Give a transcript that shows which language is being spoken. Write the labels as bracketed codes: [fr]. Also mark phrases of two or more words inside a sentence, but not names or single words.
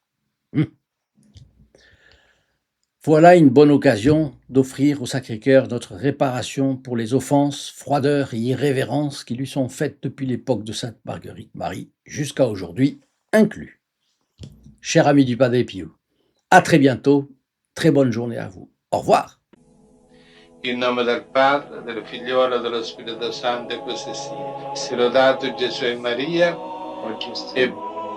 [fr] Voilà une bonne occasion d'offrir au Sacré-Cœur notre réparation pour les offenses, froideurs et irrévérences qui lui sont faites depuis l'époque de sainte Marguerite Marie jusqu'à aujourd'hui inclus. Chers amis du Padre Pio, à très bientôt, très bonne journée à vous. Au revoir. [it] In nome del Padre, del Figliolo e dello Spirito Santo, e così sia. Sia lodato Gesù e Maria, e